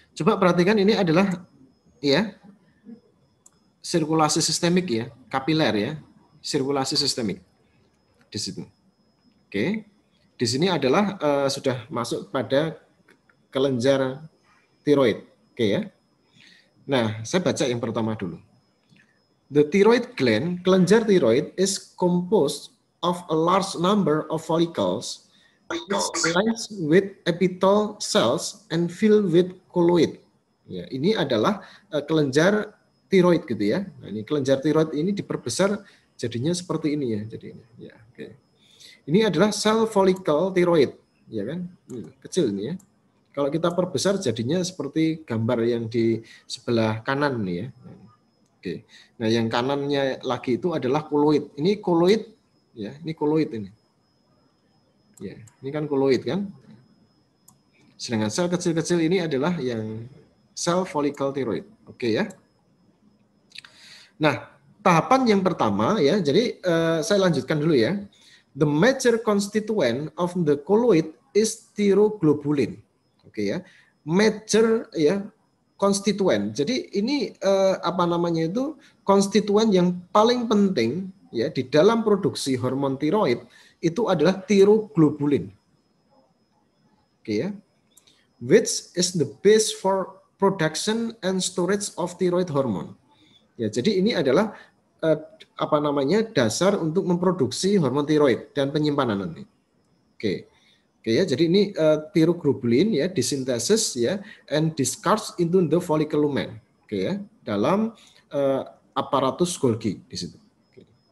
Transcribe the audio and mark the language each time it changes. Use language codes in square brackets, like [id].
[id] Coba perhatikan ini adalah ya sirkulasi sistemik ya, kapiler ya, sirkulasi sistemik di situ. Oke. Di sini adalah sudah masuk pada kelenjar tiroid. Oke ya. Nah, saya baca yang pertama dulu. [en] The thyroid gland, [id] kelenjar tiroid, [en] is composed of a large number of follicles lined with epithelial cells and filled with colloid. [id] Ya, ini adalah kelenjar tiroid gitu ya. Nah, ini kelenjar tiroid ini diperbesar jadinya seperti ini ya. Jadi ya, oke. Ini adalah sel follicle tiroid, ya kan? Kecil ini ya. Kalau kita perbesar jadinya seperti gambar yang di sebelah kanan nih ya. Oke. Nah, yang kanannya lagi itu adalah koloid. Ini koloid ya, ini koloid ini. Ya, ini kan koloid kan. Sedangkan sel kecil-kecil ini adalah yang sel follicle tiroid. Oke ya. Nah, tahapan yang pertama ya. Jadi saya lanjutkan dulu ya. [en] The major constituent of the colloid is thyroglobulin. [id] Oke ya. Major ya, konstituen. Jadi ini apa namanya itu konstituen yang paling penting ya di dalam produksi hormon tiroid itu adalah thyroglobulin. Oke ya. [en] Which is the base for production and storage of thyroid hormone. [id] Ya, jadi ini adalah apa namanya dasar untuk memproduksi hormon tiroid dan penyimpanan nanti. Oke. Oke ya, jadi ini thyroglobulin ya disintesis ya [en] and discards into the follicle lumen. [id] Oke ya, dalam aparatus Golgi di situ. Oke.